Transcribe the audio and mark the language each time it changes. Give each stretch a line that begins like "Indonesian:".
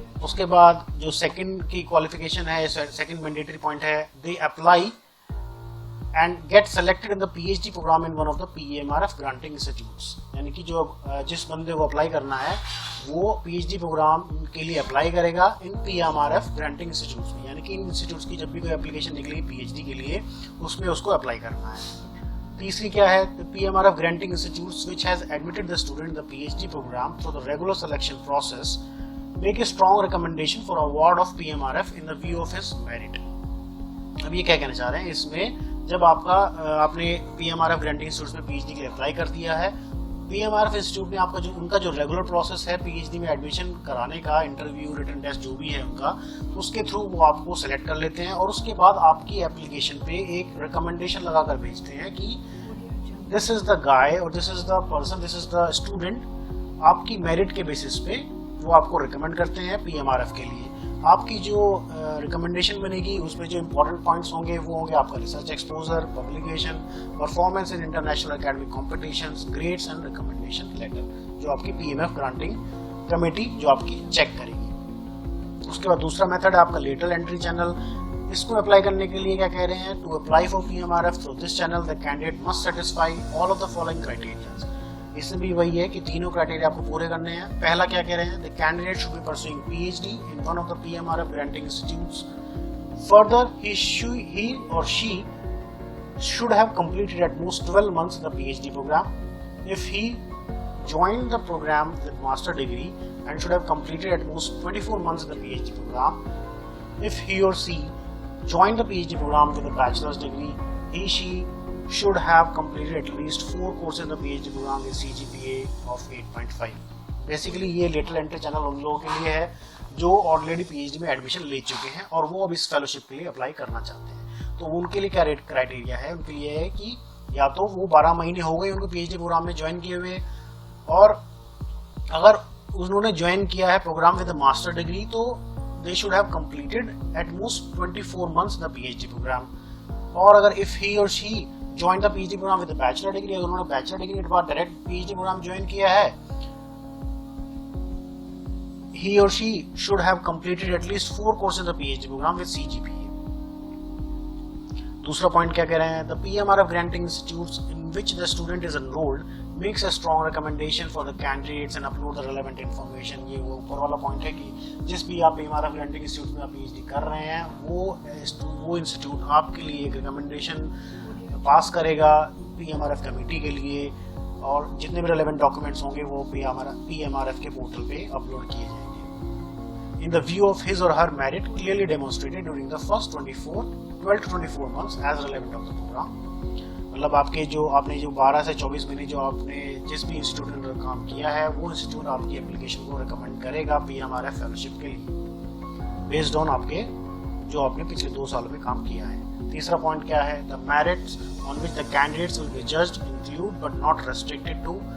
Hindi: उसके बाद जो सेकंड की क्वालिफिकेशन है, सेकंड मैंडेटरी पॉइंट है,
English: They apply and get selected in the PhD programme in one of the PMRF granting institutes.
Hindi: यानी कि जो जिस बंदे को अप्लाई करना है वो PhD प्रोग्राम के लिए अप्लाई करेगा इन PMRF ग्रांटिंग इंस्टीट्यूट्स में। यानी कि इन इंस्टीट्यूट्स की जब भी कोई एप्लीकेशन निकलेगी PhD के लिए उसमें उसको अप्लाई करना है। तीसरी क्या है?
English: PMRF granting institutes which has admitted the student in the PhD programme through the regular selection process make a strong recommendation for award of PMRF in the view of his merit।
Hindi: अब ये क्या कहना चाह रहे हैं इसमें? जब आपने PMRF ग्रांटिंग इंस्टीट्यूट में PhD के लिए अप्लाई कर दिया है, PMRF इंस्टीट्यूट ने आपका जो उनका जो रेगुलर प्रोसेस है PhD में एडमिशन कराने का, इंटरव्यू रिटन टेस्ट जो भी है उनका, उसके थ्रू वो आपको सेलेक्ट कर लेते हैं और उसके बाद आपकी एप्लीकेशन पे एक रिकमेंडेशन लगा कर भेजते हैं कि
English: This is the guy और this is the person, this is the student.
Hindi: आपकी मेरिट के बेसिस पे वो आपको रिकमेंड करते हैं PMRF के लिए। आपकी जो रिकमेंडेशन बनेगी उसमें जो इंपॉर्टेंट पॉइंट्स होंगे वो होंगे आपका research exposure, publication, performance in international academic competitions, grades and recommendation letter, जो आपकी PMF ग्रांटिंग कमेटी जो आपकी चेक करेगी। उसके बाद दूसरा मेथड है आपका लेटरल एंट्री चैनल। इसको अप्लाई करने के लिए क्या कह रहे हैं,
English: To apply for PMRF through this channel the candidate must satisfy all of the following criteria.
Hindi: इसमें भी वही है कि तीनों क्राइटेरिया आपको पूरे करने हैं। पहला क्या कह रहे हैं,
English: The candidate should be pursuing PhD in one of the PMRF granting institutes. Further he or she should have completed at most 12 months the PhD program. If he joined the program with master degree and should have completed at most 24 months the PhD program. If he or she joined the PhD program with a bachelor's degree, she should have completed at least 4 courses in the PhD program with CGPA of 8.5.
Hindi: Basically ये lateral entry channel उन लोगों के लिए है जो already PhD में admission ले चुके हैं और वो अब इस फेलोशिप के लिए अप्लाई करना चाहते हैं। तो उनके लिए क्या रेट क्राइटेरिया है, उनके लिए है कि या तो वो 12 महीने हो गए उनको PhD प्रोग्राम में ज्वाइन किए हुए, और अगर उन्होंने ज्वाइन किया है प्रोग्राम विद मास्टर डिग्री तो
English: They should have completed at most 24 months the PhD programme.
Hindi: और अगर
English: if he और she join the PhD programme with bachelor degree,
Hindi: अगर उन्होंने बैचलर डिग्री के बाद डायरेक्ट PhD प्रोग्राम ज्वाइन किया है,
English: he or she should have completed at least 4 courses in the PhD program with CGPA.
Hindi: दूसरा point क्या कह रहे हैं,
English: the PMRF granting institutes in which the student is enrolled makes a strong recommendation for the candidates and upload the relevant information।
Hindi: ये वो ऊपर वाला point है कि जिस भी आप PMRF granting institute में आप PhD कर रहे हैं वो इंस्टीट्यूट आपके लिए एक रिकमेंडेशन पास करेगा PMRF कमेटी के लिए, और जितने भी रेलेवेंट डॉक्यूमेंट्स होंगे वो PMRF के पोर्टल पे अपलोड किए जाएंगे।
English: In the view of his or her merit clearly demonstrated during the first 12 to 24 months as relevant of the program।
Hindi: मतलब आपने जो 12 से 24 महीने जो आपने जिस भी इंस्टीट्यूट के अंदर काम किया है वो इंस्टीट्यूट आपकी एप्लीकेशन को रिकमेंड करेगा PMRF फेलोशिप के लिए बेस्ड ऑन आपके जो आपने पिछले 2 सालों में काम किया है। तीसरा पॉइंट क्या है,
English: The merits on which the candidates will be judged include but not restricted to.